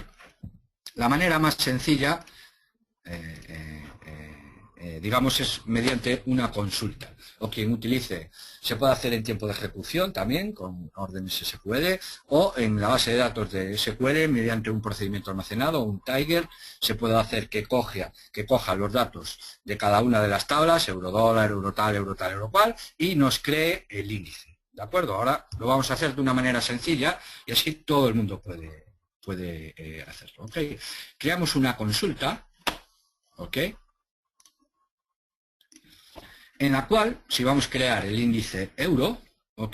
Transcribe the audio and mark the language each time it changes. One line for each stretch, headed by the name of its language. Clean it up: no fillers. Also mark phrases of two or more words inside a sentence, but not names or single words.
Spanish: La manera más sencilla, digamos, es mediante una consulta. O quien utilice, se puede hacer en tiempo de ejecución también, con órdenes SQL, o en la base de datos de SQL, mediante un procedimiento almacenado, un Tiger, se puede hacer que coja los datos de cada una de las tablas, euro dólar, euro tal, euro cual, y nos cree el índice. ¿De acuerdo? Ahora lo vamos a hacer de una manera sencilla y así todo el mundo puede hacerlo. ¿Ok? Creamos una consulta, ¿ok? En la cual, si vamos a crear el índice euro, ¿ok?